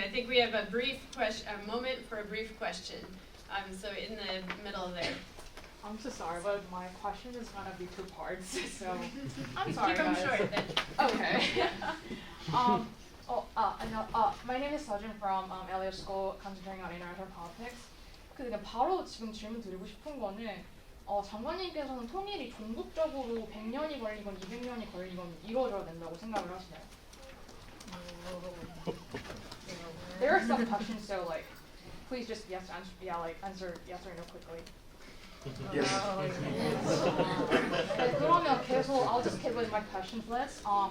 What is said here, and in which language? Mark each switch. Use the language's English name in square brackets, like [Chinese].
[English] I think we have a moment for a brief question. So in the middle there. I'm so sorry, but my question is gonna be two parts. So I'm sorry, Keep them guys. short then. Okay. My name is Sejin from Elliott School, concentrating on international politics. [Korean] 그러니까 바로 지금 질문 드리고 싶은 거는 장관님께서는 통일이 종국적으로 100년이 걸리건 200년이 걸리건 이루어져야 된다고 생각을 하시나요? [English] There are some questions, so like, please just answer yes or no quickly. Yes. [Korean] 그러면 계속 [English] I'll just keep with my questions list.